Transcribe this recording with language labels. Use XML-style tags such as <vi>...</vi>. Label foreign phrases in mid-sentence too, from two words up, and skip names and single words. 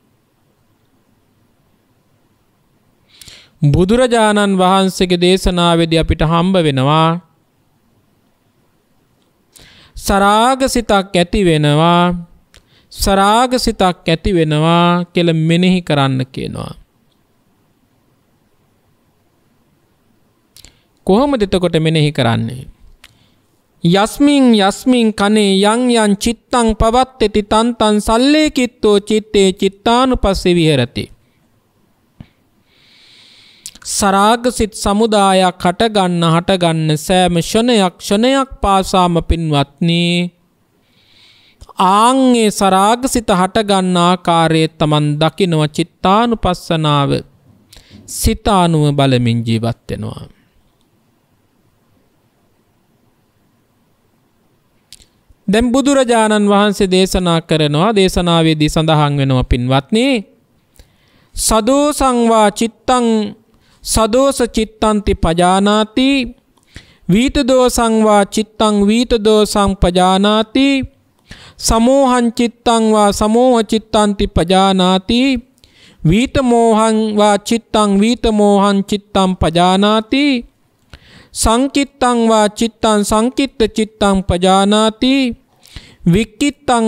<si>බුදුරජාණන් වහන්සේගේ දේශනාවේදී අපිට හම්බ වෙනවා සරාගසිතක් ඇති වෙනවා සරාගසිතක් ඇති වෙනවා කියලා මෙනෙහි කරන්න කියනවා. කොහොමද එතකොට මෙනෙහි කරන්නේ?</si> <pi>යස්මින් කනේ යං චිත්තං පවත්තති තන්තං සල්ලේකිත්තෝ චිත්තේ චිත්තානුපස්සේ විහෙරති.</pi> <si>සරාගසිත සමුදායක් හටගන්න සෑම ක්ෂණයක් පාසාම පින්වත්නි ආන්ගේ සරාගසිත හටගන්න ආකාරයේ තමන් දකිනවා චිත්තානුපස්සනාව සිතානුව බලමින් ජීවත් වෙනවා. දැන් බුදුරජාණන් වහන්සේ දේශනා කරනවා දේශනාවේදී සඳහන් වෙනවා පින්වත්නි</si> <pi>සදෝසං වා චිත්තං සදෝස චිත්තන්ති පජානාති වීත දෝසං වා චිත්තං වීත දෝසං පජානාති සමෝහං චිත්තං වා සමෝහ චිත්තන්ති පජානාති වීත මෝහං වා චිත්තං වීත මෝහං චිත්තං පජානාති සංකිත්තං වා චිත්තං සංකිත්ත චිත්තං පජානාති වික්කිත්තං</pi>